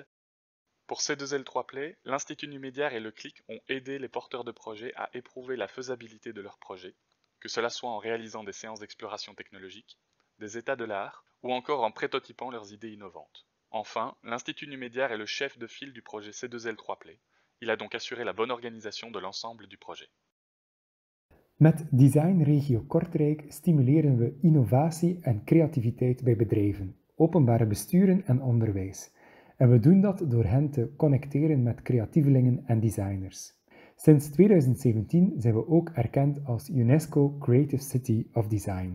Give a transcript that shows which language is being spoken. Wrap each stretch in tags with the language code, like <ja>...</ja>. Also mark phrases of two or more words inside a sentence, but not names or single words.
<fr>Pour C2L3Play, l'Institut Numédiaire et le CLIC ont aidé les porteurs de projets à éprouver la faisabilité de leurs projets, que cela soit en réalisant des séances d'exploration technologique, des états de l'art, ou encore en prototypant leurs idées innovantes. Enfin, l'Institut Numédiaire est le chef de file du projet C2L3Play. Il a donc assuré la bonne organisation de l'ensemble du projet.</fr> <nl>Met Design Regio Kortrijk stimuleren we innovatie en creativiteit bij bedrijven, openbare besturen en onderwijs. En we doen dat door hen te connecteren met creatievelingen en designers. Sinds 2017 zijn we ook erkend als UNESCO Creative City of Design.</nl>